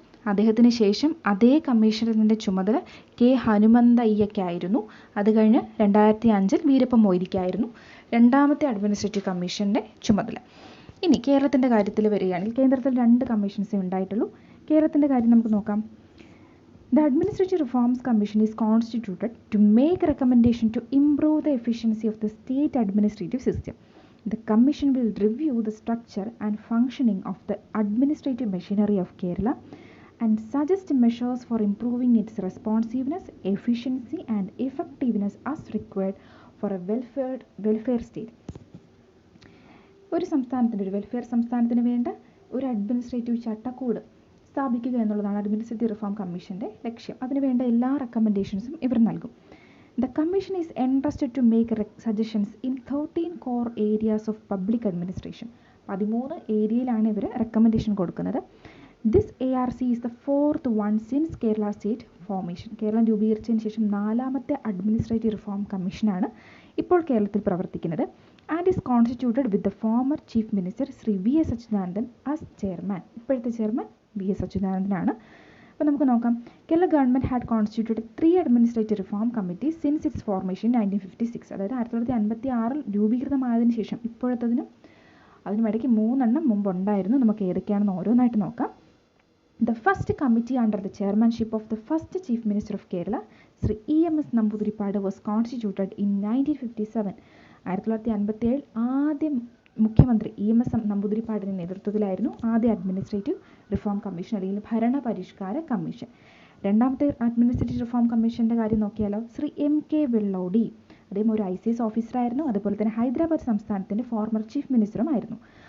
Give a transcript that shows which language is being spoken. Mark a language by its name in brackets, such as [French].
[Malayalam] അദ്ദേഹത്തിന് ശേഷം അതേ കമ്മീഷണറിൻ്റെ ചുമതല കെ ഹനുമന്തയ്യയ്ക്കായിരുന്നു. അത് കഴിഞ്ഞ് 2005 വീരപ്പ മൊയ്ലിക്കായിരുന്നു രണ്ടാമത്തെ അഡ്മിനിസ്ട്രേറ്റീവ് കമ്മീഷൻ്റെ ചുമതല. ഇനി കേരളത്തിൻ്റെ കാര്യത്തിൽ വരികയാണെങ്കിൽ കേന്ദ്രത്തിൽ 2 കമ്മീഷൻസേ ഉണ്ടായിട്ടുള്ളൂ. കേരളത്തിൻ്റെ കാര്യം നമുക്ക് നോക്കാം. [English] The Administrative Reforms Commission is constituted to make recommendation to improve the efficiency of the state administrative system. The Commission will review the structure and functioning of the administrative machinery of Kerala and suggest measures for improving its responsiveness, efficiency and effectiveness as required for a welfare state. [Malayalam] ഒരു welfare സംസ്ഥാനത്തിന് വേണ്ട ഒരു administrative ചട്ടക്കൂട് സ്ഥാപിക്കുക എന്നുള്ളതാണ് administrative reform കമ്മീഷൻ്റെ ലക്ഷ്യം. അതിനുവേണ്ട എല്ലാ റെക്കമെൻഡേഷൻസും ഇവർ നൽകും. [English] The commission is entrusted to make suggestions in 13 core areas of public administration. [Malayalam] 13 ഏരിയയിലാണ് ഇവർ റെക്കമെൻഡേഷൻ കൊടുക്കുന്നത്. [English] This ARC is the 4th one since Kerala state formation. [Malayalam] Keralam രൂപീകരിച്ചതിന് ശേഷം 4ാമത്തെ അഡ്മിനിസ്ട്രേറ്റീവ് റിഫോം കമ്മീഷനാണ് ഇപ്പോൾ കേരളത്തിൽ പ്രവർത്തിക്കുന്നത്. [English] And is constituted with the former Chief Minister Shri V.S. Achuthanandan as chairman. [Malayalam] ഇപ്പോഴത്തെ chairman V.S. അച്യുതാനന്ദനാണ്. അപ്പോൾ നമുക്ക് നോക്കാം. [English] Kerala government had constituted 3 administrative reform committee since its formation 1956. [Malayalam] അതായത് 1956 രൂപീകൃതമായതിനു ശേഷം ഇപ്പോഴത്തതിനും അതിനുമിടയ്ക്ക് 3 എണ്ണം മുമ്പ് ഉണ്ടായിരുന്നു. നമുക്ക് ഏതൊക്കെയാണെന്ന് ഓരോന്നായിട്ട് നോക്കാം. [English] The first committee under the chairmanship of the first Chief Minister of Kerala, Sri E.M.S. Namboodiripadu, was constituted in 1957. [Malayalam] 1957 ആദ്യ മുഖ്യമന്ത്രി EMS നമ്പൂതിരിപ്പാടിൻ്റെ നേതൃത്വത്തിലായിരുന്നു ആദ്യ അഡ്മിനിസ്ട്രേറ്റീവ് റിഫോം കമ്മീഷൻ അല്ലെങ്കിൽ ഭരണ പരിഷ്കാര കമ്മീഷൻ. രണ്ടാമത്തെ അഡ്മിനിസ്ട്രേറ്റീവ് റിഫോം കമ്മീഷൻ്റെ കാര്യം നോക്കിയാലോ, ശ്രീ M.K. വെള്ളോടി. അദ്ദേഹം ഒരു ICS ഓഫീസറായിരുന്നു. അതുപോലെ തന്നെ ഹൈദരാബാദ് സംസ്ഥാനത്തിൻ്റെ ഫോർമർ ചീഫ് മിനിസ്റ്ററുമായിരുന്നു.